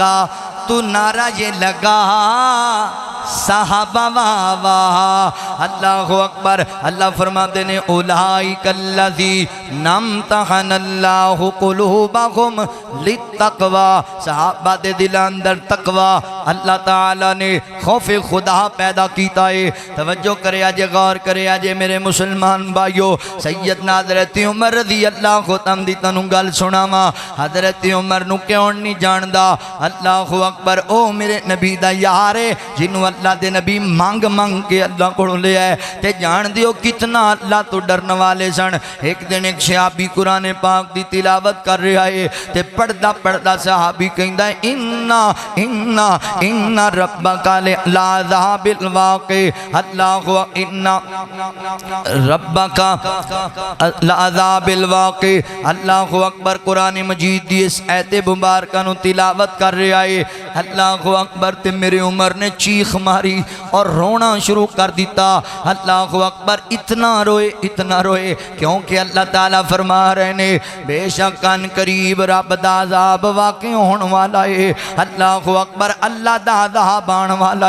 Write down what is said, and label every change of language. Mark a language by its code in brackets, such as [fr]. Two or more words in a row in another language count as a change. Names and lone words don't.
[pa] تو نعرہ یہ لگا صحابہ واہ واہ [ar] اللہ اکبر [pa] اللہ فرماتے ہیں [ar] اولئک الذین امتحن اللہ قلوبہم للتقوی [pa] صحابہ دے دل اندر تقوی اللہ تعالیٰ نے خوف خدا پیدا کیتا ہے توجہ کرے آجے غور کرے آجے میرے مسلمان بھائیو سیدنا حضرت عمر رضی اللہ عنہ دی تنوں گل سناواں حضرت عمر نو کیوں نہیں جاندا [ar] اللہ اکبر [pa] او میرے نبی دا یار ہے جنوں اللہ دے نبی مانگ مانگ کے اللہ کو لے آئے تے جان دیو کتنا اللہ تو ڈرن والے سن ایک دن ایک صحابی قرآن پاک دی تلاوت کر رہا ہے تے پڑھدا پڑھدا صحابی کہندا ہے [ar] ان ربک لعذاب الواقع اللہ ان ربک لعذاب الواقع اللہ اکبر [pa] قرآن مجید دی اس آیت مبارکہ نو تلاوت کر رہا ہے [ar] اللہ اکبر [pa] تے میرے عمر نے چیخ ماری اور رونا شروع کر دیتا [ar] اللہ اکبر [pa] اتنا روئے کیونکہ اللہ تعالیٰ فرما رہے نے بے شک ان قریب رب دا عذاب واقع ہون والا ہے [ar] اللہ اکبر [pa] اللہ دا عذاب آن والا